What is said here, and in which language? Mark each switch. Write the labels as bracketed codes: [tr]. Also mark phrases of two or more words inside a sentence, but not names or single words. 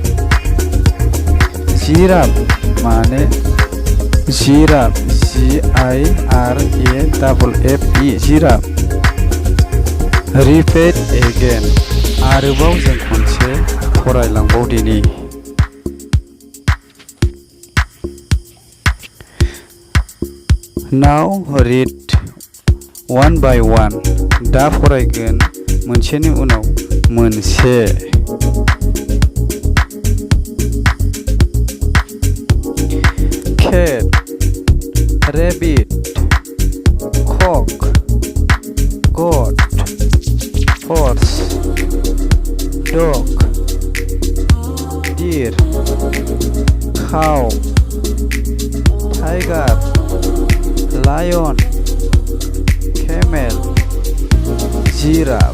[brx] जिराफ माने जिराफ, GIRAFFE जिराफ। [en] repeat again, [brx] आरोबाव जों खनसे फरायलांबावदिनि। [en] now read one by one। [brx] दा फरायगोन मोनसेनि उनाव मोनसे। [en] cat, rabbit, cock, goat, horse, dog, deer, cow, tiger, lion, camel, giraffe.